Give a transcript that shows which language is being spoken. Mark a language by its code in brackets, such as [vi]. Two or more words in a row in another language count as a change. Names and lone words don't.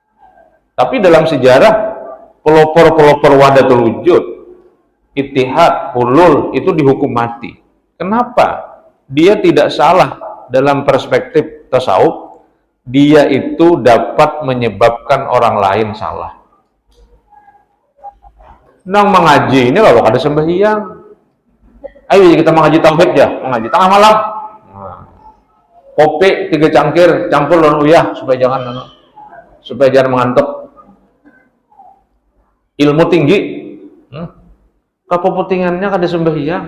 [id] Tapi dalam sejarah pelopor-pelopor [ar] وحدة الوجود, [id] ittihad, hulul, itu dihukum mati. Kenapa? Dia tidak salah dalam perspektif tasawuf, dia itu dapat menyebabkan orang lain salah. [bjn] Nang mengaji ini lalu ada sembahyang. [id] Ayo kita mengaji tauhid ya, mengaji tengah malam. [bjn] Nah, kopi 3 cangkir, campur lawan uyah supaya jangan mengantuk. Ilmu tinggi, kepentingannya kada sembahyang.